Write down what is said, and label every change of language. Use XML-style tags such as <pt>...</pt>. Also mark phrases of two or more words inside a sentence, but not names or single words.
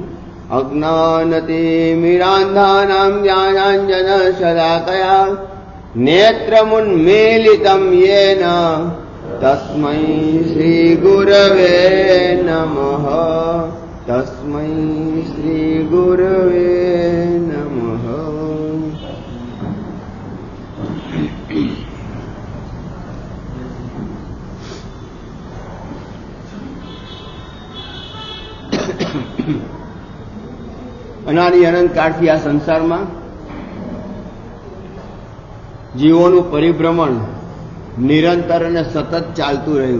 <sa>अज्ञानतिमिरान्धानां ज्ञानाञ्जनशलाकया नेत्रमुन्मीलितं येन तस्मै श्रीगुरवे नमः तस्मै श्रीगुरवे नमः।</sa> <gu>અનાદિ અનંતકાળથી આ સંસારમાં જીવોનું પરિભ્રમણ નિરંતર અને સતત ચાલતું રહ્યું.</gu>